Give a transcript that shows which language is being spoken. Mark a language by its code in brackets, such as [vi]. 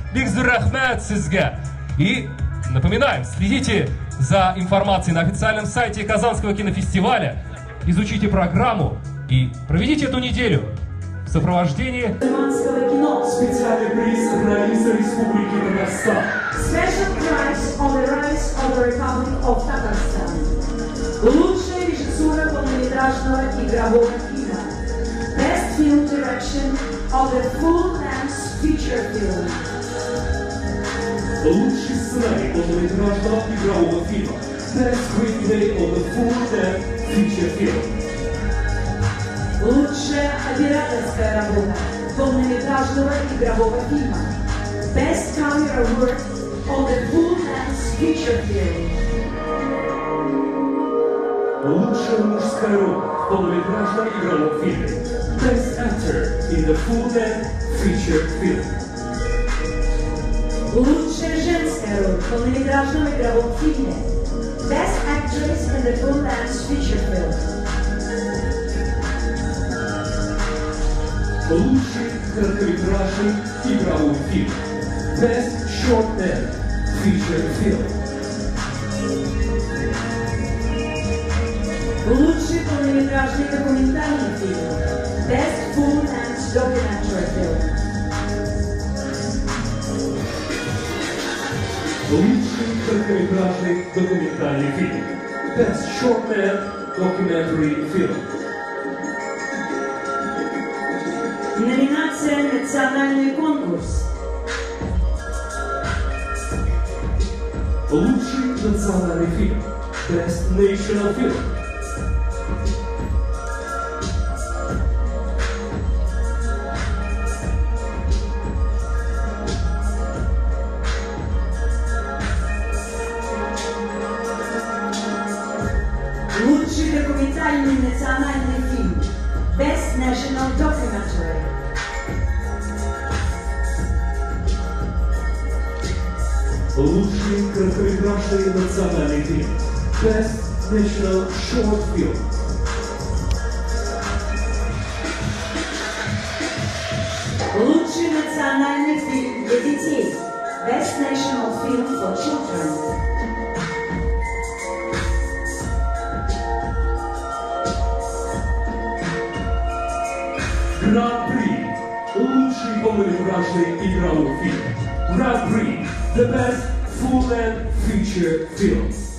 [ru] Бигзурахмет Сизга. И напоминаем, следите за информацией на официальном сайте Казанского кинофестиваля, изучите программу и проведите эту неделю в сопровождении Мусульманского кино. специальный приз журналиста Республики Татарстан. [en] Special prize on the rise of the Republic of Tatarstan. [ru] Лучшая режиссура полнометражного игрового фильма. [en] Best film direction of the full-length feature film. [ru] Лучший сценарий полнометражного игрового фильма. [en] Best screenplay of the full-length feature film. [ru] Лучшая операторская работа полнометражного игрового фильма. [en] Best camera work on the full-length feature film. [ru] Лучшая мужская роль в полнометражном игровом фильме. [en] Best actor in the full-length feature film. [ru] Лучшая женская роль в полнометражном игровом фильме. [en] Best actress in the full-length feature film. [ru] Лучший короткометражный игровой фильм. [en] Best short-length feature film. [ru] Лучший полнометражный документальный фильм. [en] Best full-length documentary film. [ru] Лучший короткометражный документальный фильм. [en] Best short-length documentary film. [ru] Номинация «Национальный конкурс». Лучший национальный фильм. [en] Best national film. [ru] Лучший документальный национальный фильм. [en] Best National Documentary. [ru] Лучший короткометражный национальный фильм. [en] Best National Short Film. [ru] Лучший национальный фильм для детей. [en] Best National Film for Children. [ru] Гран-при. Лучший полнометражный игровой фильм. Гран-при. [en] The best full-length feature film.